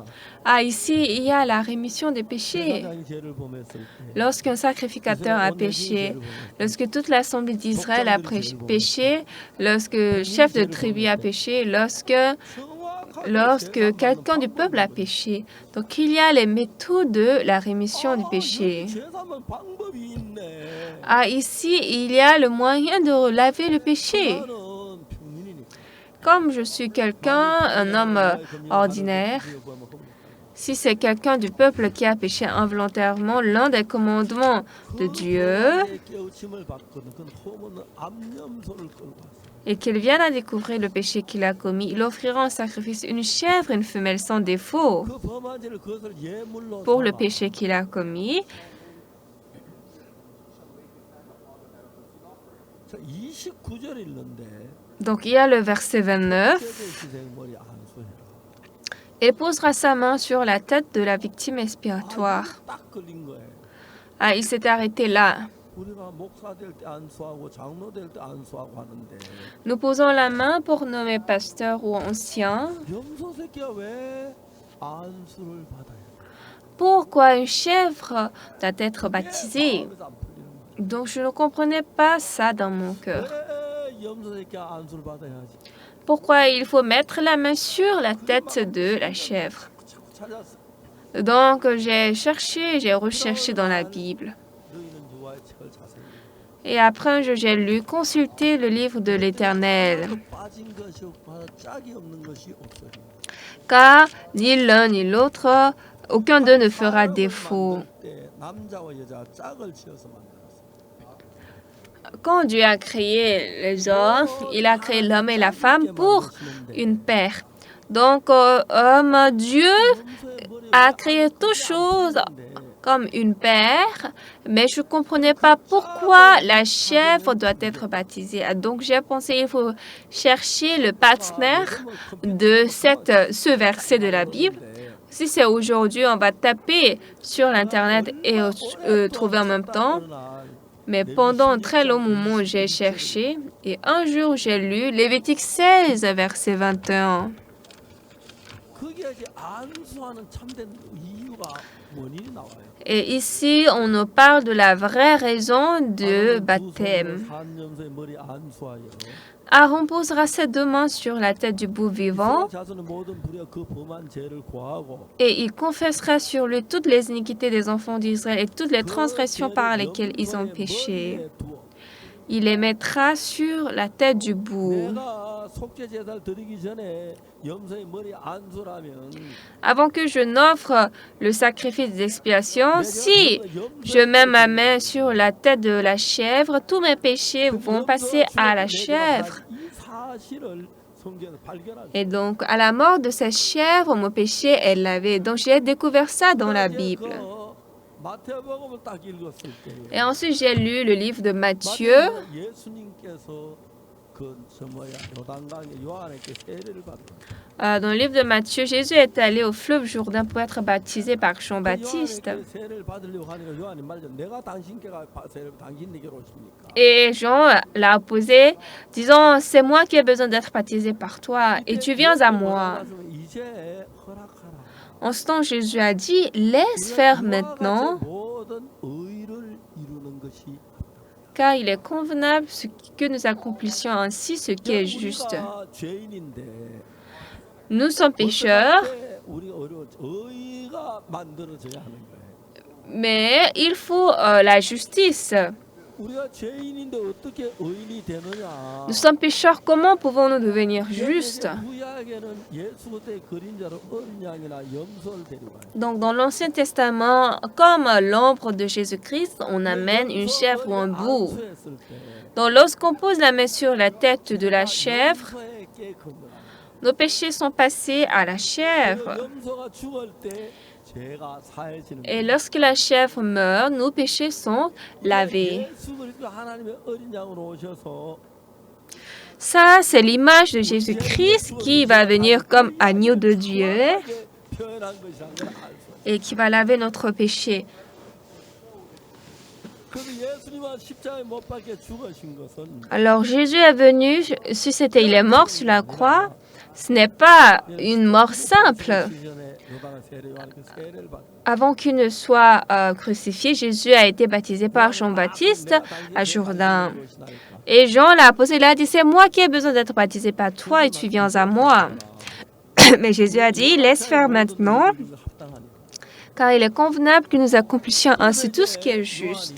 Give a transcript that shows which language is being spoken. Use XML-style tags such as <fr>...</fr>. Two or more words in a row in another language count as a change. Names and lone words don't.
<fr>Ah, ici, il y a la rémission des péchés.</fr> <ko>제사장이 죄를 범했을 때</ko> <fr>Lorsqu'un sacrificateur a péché, lorsque toute l'assemblée d'Israël a péché, lorsque le chef de tribu a péché, lorsque quelqu'un du peuple a péché. Donc, il y a les méthodes de la rémission du péché.</fr> <ko>제사하면 방법이 있네.</ko> <fr>Ah, ici, il y a le moyen de laver le péché.</fr> <ko>나는 평민이니까.</ko> <fr>Comme je suis quelqu'un, un homme ordinaire, si c'est quelqu'un du peuple qui a péché involontairement l'un des commandements de Dieu</fr> <ko>깨우침을 받거든. 그건 호모는 암염소를 끌고 왔어.</ko> <fr>et qu'il vienne à découvrir le péché qu'il a commis, il offrira en sacrifice une chèvre et une femelle sans défaut</fr> <ko>그 범한 죄를 그것을 예물로</ko> <fr>pour le</fr> <ko>삼아.</ko> <fr>péché qu'il a commis.</fr> <ko>자, 29절 읽는데</ko> <fr>Donc il y a le verset 29.</fr> <ko>희생 머리 안수해라.</ko> <fr>Il posera sa main sur la tête de la victime expiatoire.</fr> <ko>딱 걸린 거예요.</ko> <fr>Ah, il s'est arrêté là.</fr> <ko>우리가 목사 될 때 안수하고 장로 될 때 안수하고 하는데</ko> <fr>Nous posons la main pour nommer pasteur ou ancien.</fr> <ko>염소 새끼가 왜 안수를 받아야 돼?</ko> <fr>Pourquoi une chèvre doit être baptisée?</fr> <ko>마음에서 안 풀리는 거야.</ko> <fr>Donc je ne comprenais pas ça dans mon cœur.</fr> <ko>왜 염소 새끼가 안수를 받아야지?</ko> <fr>Pourquoi il faut mettre la main sur la tête de la chèvre?</fr> <ko>자꾸 찾았어.</ko> <fr>Donc j'ai cherché, j'ai recherché dans la Bible.</fr> <ko>너희는 여호와의 책을 자세히 읽어.</ko> <fr>Et après j'ai lu, consulté le livre de l'Éternel.</fr> <ko>빠진 것이 없고 하나 짝이 없는 것이 없어요.</ko> <fr>Car ni l'un ni l'autre, aucun d'eux ne fera défaut.</fr> <ko>만들 때 남자와 여자 짝을 지어서 만들었어요.</ko> <fr>Quand Dieu a créé les hommes, il a créé l'homme et la femme pour une paire. Donc, Dieu a créé toutes choses comme une paire, mais je ne comprenais pas pourquoi la chèvre doit être baptisée. Donc, j'ai pensé qu'il faut chercher le partenaire de ce verset de la Bible. Si c'est aujourd'hui, on va taper sur l'Internet et trouver en même temps. Mais pendant un très long moment, j'ai cherché et un jour, j'ai lu Lévitique 16, verset 21.</fr> <ko>거기에 이제 안수하는 참된 이유가 원인이 나와요.</ko> <fr>Et ici, on nous parle de la vraie raison de baptême.</fr> <ko>산염소의 머리 안수하여</ko> <fr>Aaron posera ses 2 mains sur la tête du bouc vivant</fr> <ko>자손의 모든 불의와 그 범한 죄를 고하고</ko> <fr>et il confessera sur lui toutes les iniquités des enfants d'Israël et toutes les transgressions par lesquelles ils ont péché. Il les mettra sur la tête du bouc.</fr> <ko>내가 속죄 제사를 드리기 전에 염소의 머리 안수라면</ko> <fr>Avant que je n'offre le sacrifice d'expiation, si je mets ma main sur la tête de la chèvre, tous mes péchés vont passer à la chèvre.</fr> <ko>이 사실을 성경에서 발견하죠.</ko> <fr>Et donc, à la mort de cette chèvre, mon péché est lavé. Donc, j'ai découvert ça dans la Bible.</fr> <ko>마태복음을 딱 읽었을 때</ko> <fr>Et ensuite, j'ai lu le livre de Matthieu.</fr> <ko>예수님께서 그 요단강에 요한에게 세례를 받은</ko> <fr>Dans le livre de Matthieu, Jésus est allé au fleuve Jourdain pour être baptisé par Jean-Baptiste.</fr> <ko>요한에게 세례를 받으려고 하니까 요한이 말죠. 내가 당신께 세례를 당신에게로 오십니까?</ko> <fr>Et Jean l'a opposé, disant, c'est moi qui ai besoin d'être baptisé par toi, et tu viens à moi.</fr> <ko>이제 허락하라.</ko> <fr>En ce temps, Jésus a dit, laisse faire maintenant,</fr> <ko>모든 의를 이루는 것이</ko> <fr>car il est convenable que nous accomplissions ainsi ce qui est juste.</fr> <ko>우리가 죄인인데</ko> <fr>Nous sommes pécheurs,</fr> <ko>우리가 의가 만들어져야 하는 거예요.</ko> <fr>mais il faut la justice.</fr> <ko>우리가 죄인인데 어떻게 의인이 되느냐?</ko> <fr>Nous sommes pécheurs, comment pouvons-nous devenir justes?</fr> <ko>구약에는 예수 그리스도의 그림자로 어린 양이나 염소를 데려가요.</ko> <fr>Donc dans l'Ancien Testament, comme l'ombre de Jésus-Christ, on amène une chèvre ou un bouc.</fr> <ko>안수했을 때</ko> <fr>Donc lorsqu'on pose la main sur la tête de la chèvre,</fr> <ko>염소에게 건너가.</ko> <fr>nos péchés sont passés à la chèvre.</fr> <ko>염소가 죽을 때 죄가 사해지는</ko> <fr>Et</fr> <ko>거예요.</ko> <fr>lorsque la chèvre meurt, nos péchés sont lavés.</fr> <ko>예수 그리스도 하나님의 어린 양으로 오셔서</ko> <fr>Ça, c'est l'image de Jésus-Christ qui va venir comme agneau de Dieu</fr> <ko>표현한 것이라는 걸 알 수 있어요.</ko> <fr>et qui va laver notre péché.</fr> <ko>그래서 예수님은 십자가에 못 박혀 죽으신 것은</ko> <fr>Alors Jésus est venu, il est mort sur la croix. Ce n'est pas une mort simple.</fr> <ko>시전에 요단의 세례 요한에게 세례를 받은</ko> <fr>Avant qu'il ne soit crucifié, Jésus a été baptisé par Jean-Baptiste à Jourdain. Et Jean l'a posé, il a dit, c'est moi qui ai besoin d'être baptisé par toi et tu viens à moi. Mais Jésus a dit, laisse faire maintenant, car il est convenable que nous accomplissions ainsi tout ce qui est juste.</fr>